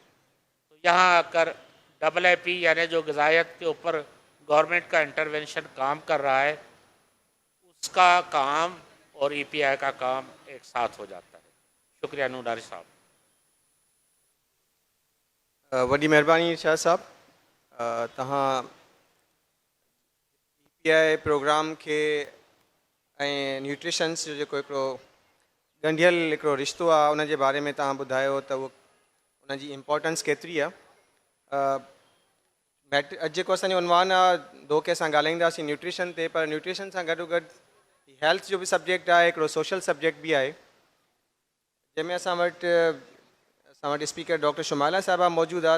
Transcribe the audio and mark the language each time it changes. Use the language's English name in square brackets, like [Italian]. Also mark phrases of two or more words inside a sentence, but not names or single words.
[Urdu] تو یہاں آ کر AAP یعنی جو غذائیت کے اوپر گورنمنٹ کا انٹرونشن کام کر رہا ہے، اس کا کام اور EPI کا کام ایک ساتھ ہو جاتا ہے. شکریہ نوناری صاحب. [Sindhi] وڈی مہربانی شاہ صاحب. तव्हां EPI प्रोग्राम खे ऐं न्यूट्रिशन्स जो जेको हिकिड़ो ॻंढियल हिकिड़ो रिश्तो आहे उन जे बारे में तव्हां ॿुधायो त उहो उन जी इम्पोर्टेंस केतिरी आहे. अॼु जेको असांजो उनवान आहे दो के असां ॻाल्हाईंदासीं न्यूट्रिशन ते, पर न्यूट्रिशन सां गॾोगॾु हेल्थ जो बि सब्जेक्ट आहे, हिकिड़ो [English] social subject [Sindhi] बि आहे, जंहिंमें असां वटि स्पीकर डॉक्टर शुमाइला साहिबा मौजूदु आहे.